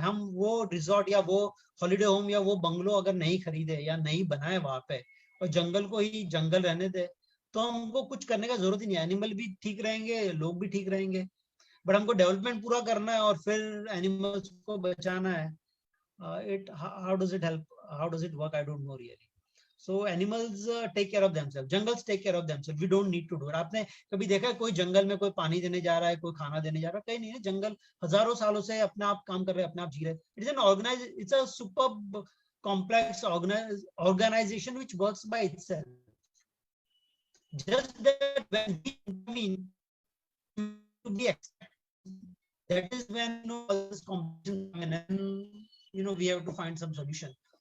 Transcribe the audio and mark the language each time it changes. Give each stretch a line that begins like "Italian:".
Hindi: हम वो रिजॉर्ट या वो हॉलिडे होम या वो बंगलो अगर नहीं खरीदे या नहीं बनाए वहां पे, और जंगल को ही जंगल रहने दे, तो हमको कुछ करने का जरूरत ही नहीं है। एनिमल भी ठीक रहेंगे, लोग भी ठीक रहेंगे, बट हमको डेवलपमेंट पूरा करना है और फिर एनिमल्स को बचाना है।
English: How does it help, how does it work, I don't know really. So animals take care of themselves, jungles take care of themselves, we don't need to do it।
Hindi: आपने कभी देखा है कोई जंगल में कोई पानी देने जा रहा है, कोई खाना देने जा रहा है? कहीं नहीं है। जंगल हजारों सालों से अपने आप काम कर रहे हैं, अपने आप जी रहे हैं।
English: It's an organize, it's a super complex organization which works by itself। just that when we intervene to be expected, that is when all this competition come in, and we have to find some solution।